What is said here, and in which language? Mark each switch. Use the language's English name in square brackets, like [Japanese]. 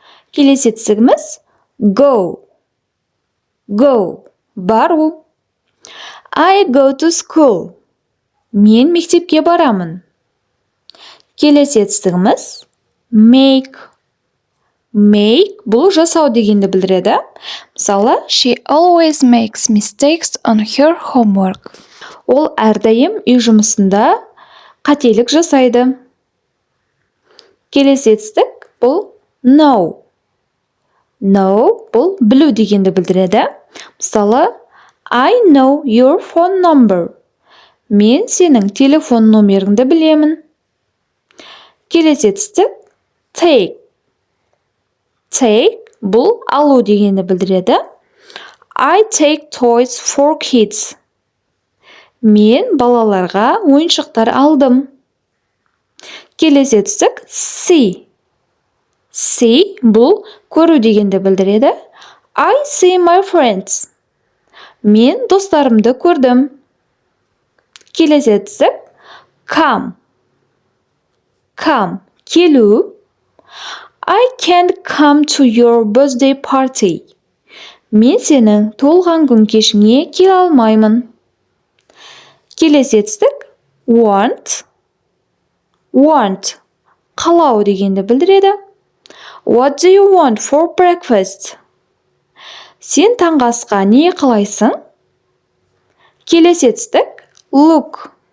[Kazakh] Келесі жетістігіміз go. Бару. [English] I go to school. [Kazakh] Мен мектепке барамын. Келесі жетістігіміз make. Бұл жасау дегенді білдіреді. Мысалы, [English] she always makes mistakes on her homework. [Kazakh] Ол әрдайым үй жұмысында қателік жасайды. Келесі жетістік бұл know. Бұл білу дегенді білдіреді. Мысалы, [English] I know your phone number. [Kazakh] Мен сенің телефон номеріңді білемін. Келесі жетістік take. Бұл алу дегенді білдіреді. [English] I take toys for kids. [Kazakh] Мен балаларға ойыншықтар алдым. Келесі жетістік see. Бұл көру дегенді білдіреді. [English] I see my friends. [Kazakh] Мен достарымды көрдім. Келесі жетістік come. Келу. [English] I can't come to your birthday party. [Kazakh] Мен сенің толған күн кешіңе келе алмаймын. Келесі жетістік want. Қалау дегенді білдіреді. [English] What do you want for breakfast? [Kazakh] Сен таңғы асқа не қалайсың? Келесі жетістік look.